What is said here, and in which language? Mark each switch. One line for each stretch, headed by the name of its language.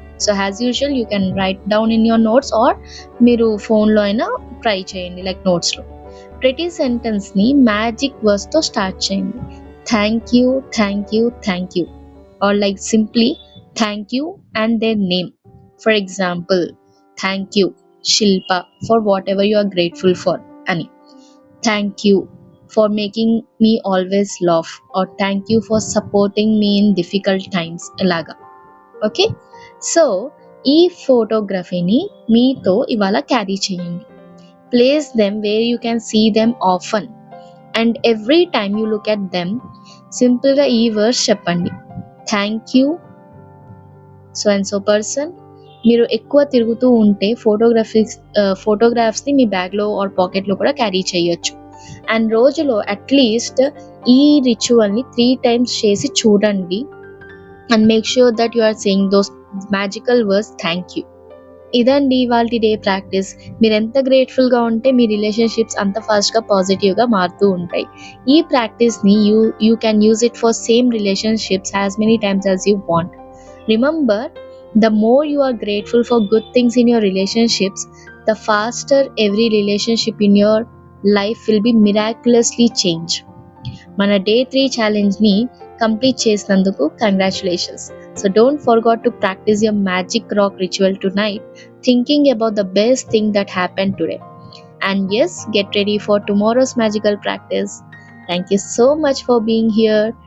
English: so as usual you can write down in your notes or
Telugu: మీరు ఫోన్లో అయినా try చేయండి
English: Like నోట్స్లో.
Telugu: ప్రతి సెంటెన్స్ని మ్యాజిక్ వర్డ్స్తో స్టార్ట్ చేయండి.
English: Thank you, thank you, thank you, or like simply thank you and their name. For example, thank you Shilpa for whatever you are grateful for ani. Thank you for making me always laugh, or thank you for supporting me in difficult times ilaga.
Telugu: Okay, so ee photography ni meeto ivala carry cheyandi.
English: Place them where you can see them often, and every time you look at them
Telugu: simple ga ee words cheppandi.
English: Thank you so and so person.
Telugu: మీరు ఎక్కువ తిరుగుతూ ఉంటే ఫోటోగ్రాఫ్స్ని మీ బ్యాగ్లో are పాకెట్లో కూడా carry చేయొచ్చు. And రోజులో at least ఈ రిచువల్ని 3 times చేసి చూడండి.
English: and make sure that you are saying those magical words thank you.
Telugu: ఇదండి ఇవాళ డే ప్రాక్టీస్. మీరు ఎంత గ్రేట్ఫుల్గా ఉంటే మీ రిలేషన్షిప్స్ అంత ఫాస్ట్గా పాజిటివ్గా మారుతూ ఉంటాయి. ఈ ప్రాక్టీస్ని
English: You can use it for same relationships as many times as you want. Remember, the more you are grateful for good things in your relationships, the faster every relationship in your life will be miraculously changed.
Telugu: మన day 3 ఛాలెంజ్ని complete చేసినందుకు congratulations.
English: So don't forgot to practise your magic rock ritual tonight, thinking about the best thing that happen today. And yes, get ready for tomorrow's magical practice. Thank you so much for being here.